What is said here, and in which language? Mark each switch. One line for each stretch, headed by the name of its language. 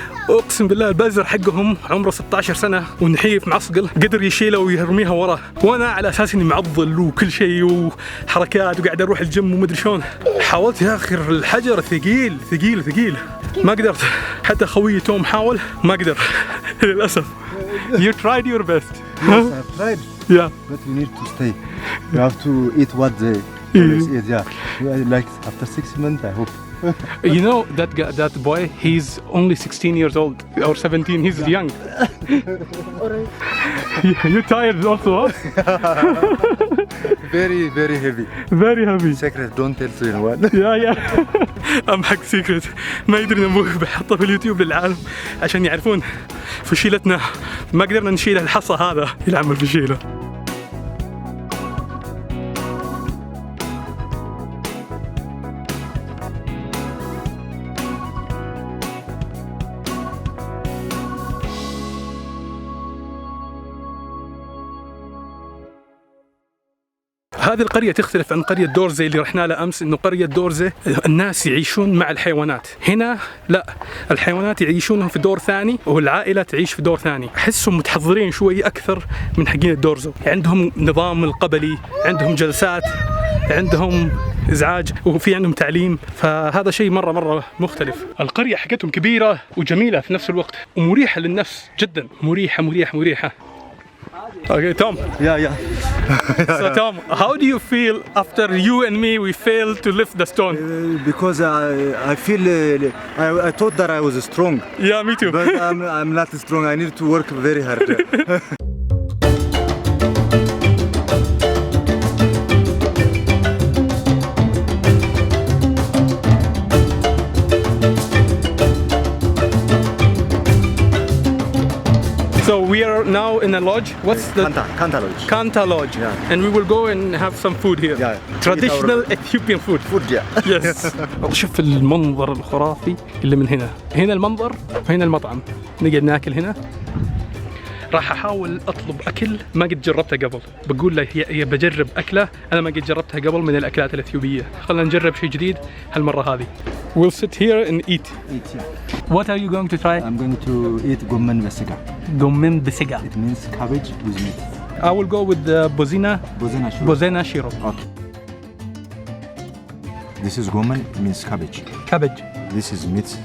Arabic: اقسم بالله البازر حقهم عمره 16 سنه ونحيف معصقل، قدر يشيله ويرميها وراه، وانا على اساس اني معضل وكل شيء وحركات وقاعد اروح الجيم ومدري شلون. حاولت يا اخي الحجر ثقيل ثقيل ثقيل، ما قدرت. حتى خويي توم حاول ما قدر للاسف.
English: You tried your best. Yes, I've tried, Yeah. but we need to stay. You have to eat what they always eat. Yeah. Like after 6 months, I hope. You know that guy, that boy, he's only 16 years old or 17. He's young. You're tired also, huh? Very, very heavy. Very heavy. Secret, don't tell to anyone.
Arabic: يا أهم حق سيكرت ما يدري نبوه بحطه في اليوتيوب للعالم عشان يعرفون فشيلتنا. ما قدرنا نشيل الحصى هذا يلعب الفشيلة. هذه القرية تختلف عن قرية دورزي اللي رحنا لها أمس. إنه قرية دورزي الناس يعيشون مع الحيوانات، هنا لا، الحيوانات يعيشونهم في دور ثاني والعائلة تعيش في دور ثاني. أحسهم متحضرين شوي أكثر من حقين الدورزو، عندهم نظام القبلي، عندهم جلسات، عندهم إزعاج، وفي عندهم تعليم، فهذا شيء مرة مختلف. القرية حقتهم كبيرة وجميلة في نفس الوقت ومريحة للنفس جدا، مريحة.
English: Okay, Tom. Yeah. So Tom, how do you feel after you and me we failed to lift the stone? Because I feel I thought that I was strong, Yeah, me too. but I'm not strong. I need to work very hard. So we are now in a lodge. What's the Kanta Lodge. Kanta Lodge? Yeah. And we will go and have some food here. Yeah. Traditional Ethiopian food. Food, yeah. Yes.
Arabic: شوف المنظر الخرافي اللي من هنا. هنا المنظر وهنا المطعم. نقعد ناكل هنا. راح احاول اطلب اكل ما قد جربته قبل، بقول له يا بجرب اكله انا ما قد جربتها قبل من الاكلات الاثيوبيه، خلينا نجرب شيء جديد هالمره هذه.
English: We'll sit here and eat. What are you going to try? I'm going to eat gommen besiga. Gomen besiga. It means cabbage with meat. I will go with the bozina Bozena shuro. shiro. Okay. This is gommen, it means cabbage. Cabbage. This is meat.